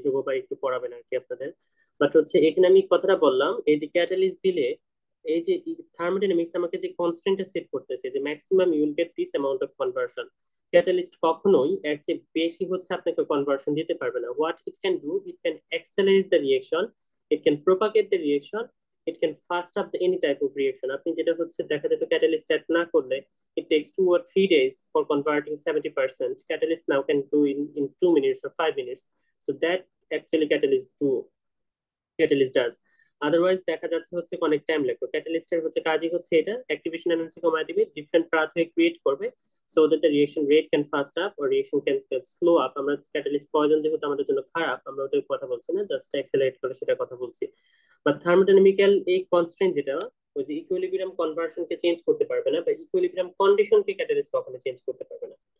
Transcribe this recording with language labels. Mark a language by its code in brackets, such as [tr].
[bn] ধ্রুব ভাই একটু পড়াবেন আর কি আপনাদের। বাট হচ্ছে এখানে আমি কথাটা বললাম এই যে ক্যাটালিস্ট দিলে এই যে থার্মোডাইনামিক্স আমাকে যে কনস্ট্যান্টটা সেট করতেছে যে [en] maximum you will get this amount of conversion, [bn] catalyst কখনোই এর চেয়ে বেশি হচ্ছে আপনাকে কনভার্সন দিতে পারবে না। [en] What it can do, it can accelerate the reaction, it can propagate the reaction, it can fast up the any type of reaction. [bn] আপনি যেটা হচ্ছে দেখা যেত ক্যাটালিস্ট অ্যাড না করলে [en] it takes 2 or 3 days for converting 70%, catalyst now can do in 2 minutes or 5 minutes. So that actually catalyst does. [bn] Otherwise দেখা যাচ্ছে হচ্ছে অনেক টাইম লাগবে। ক্যাটালিস্টের হচ্ছে কাজই হচ্ছে এটা অ্যাক্টিভেশন এনার্জি কমায় দিবে, ডিফারেন্ট পাথওয়ে ক্রিয়েট করবে [en] So that the reaction rate can fast up or reaction can slow up. [bn] আমরা ক্যাটালিস্ট পয়জন যেহেতু আমাদের জন্য খারাপ আমরা ওদের কথা বলছি না, জাস্ট অ্যাক্সেলারেট করে সেটা কথা বলছি। বা থার্মোডাইনামিক্যাল এই কনস্ট্যান্ট যেটা ওই যে ইকুইলিব্রিয়াম কনভার্সনকে চেঞ্জ করতে পারবে না বা ইকুইলিব্রিয়াম কন্ডিশনকে ক্যাটালিস্ট কখনো চেঞ্জ করতে পারবে না।